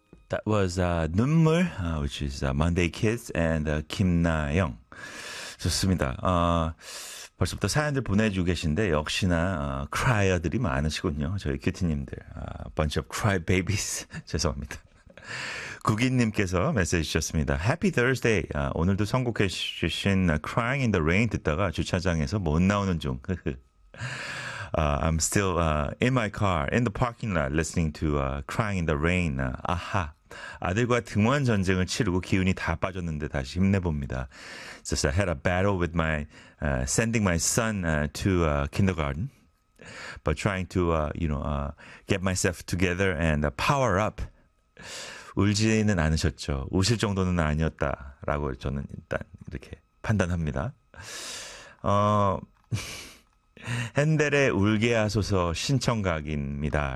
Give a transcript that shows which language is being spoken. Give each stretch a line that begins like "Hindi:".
English: That was 눈물, which is Monday Kids and 김나영.
Korean: 좋습니다. 벌써부터 사연들 보내주고 계신데 역시나 크라이어들이 많으시군요. 저희 큐티님들.
English: Bunch of cry babies.
Korean: 죄송합니다. 구기님께서 메시지 주셨습니다.
English: Happy Thursday.
Korean: 오늘도 선곡해 주신 Crying in the Rain 듣다가 주차장에서 못 나오는 중.
English: I'm still in my car in the parking lot listening to Crying in the Rain.
Korean: 아하. 아들과 등원 전쟁을 치르고 기운이 다 빠졌는데 다시 힘내봅니다.
English: Just I had a battle with my sending my son to kindergarten, but trying to get myself together and power up.
Korean: 울지는 않으셨죠. 우실 정도는 아니었다라고 저는 일단 이렇게 판단합니다. 헨델의 울게 하소서 신청각입니다.